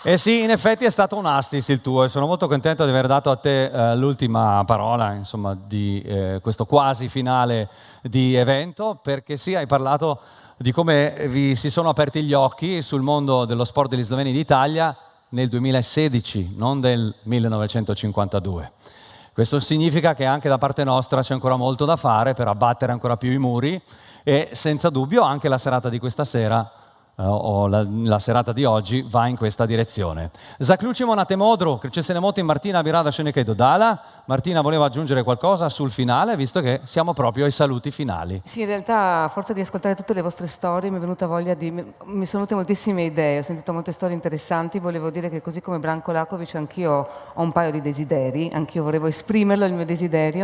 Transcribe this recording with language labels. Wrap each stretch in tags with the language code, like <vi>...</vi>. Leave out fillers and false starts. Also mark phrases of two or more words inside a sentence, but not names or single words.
<it>Eh sì, in effetti è stato un assist il tuo e sono molto contento di aver dato a te l'ultima parola, insomma, di questo quasi finale di evento, perché sì, hai parlato di come vi si sono aperti gli occhi sul mondo dello sport degli sloveni d'Italia nel 2016, non del 1952. Questo significa che anche da parte nostra c'è ancora molto da fare per abbattere ancora più i muri e senza dubbio anche la serata di questa sera o la serata di oggi va in questa direzione.</it> <sl>Zaključimo na tem odru, ker če se ne motim, Martina bi rada še nekaj dodala.</sl> <it>Martina voleva aggiungere qualcosa sul finale, visto che siamo proprio ai saluti finali. Sì, in realtà a forza di ascoltare tutte le vostre storie mi sono venute moltissime idee, ho sentito molte storie interessanti, volevo dire che così come Branko Lakovic anch'io ho un paio di desideri, anch'io volevo esprimerlo il mio desiderio.</it>